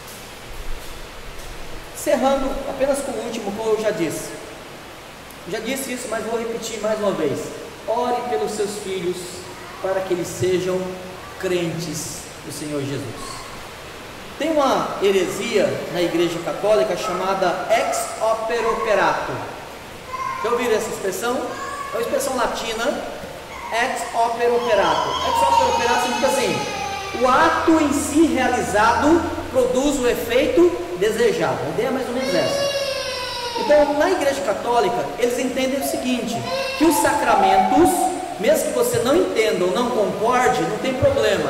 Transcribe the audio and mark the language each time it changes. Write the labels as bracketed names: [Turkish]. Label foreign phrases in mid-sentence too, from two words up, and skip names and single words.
[Portuguese] Encerrando apenas com o último, como eu já disse. Já disse isso, mas vou repetir mais uma vez. Ore pelos seus filhos para que eles sejam crentes do Senhor Jesus. Tem uma heresia na igreja católica chamada [Latin] ex opere operato. [Portuguese] Já ouviram essa expressão? É uma expressão latina, [Latin] ex opere operato. Ex opere operato [Portuguese] significa assim, o ato em si realizado produz o efeito desejado. A ideia é mais ou menos essa. Então, na igreja católica, eles entendem o seguinte, que os sacramentos, mesmo que você não entenda ou não concorde, não tem problema.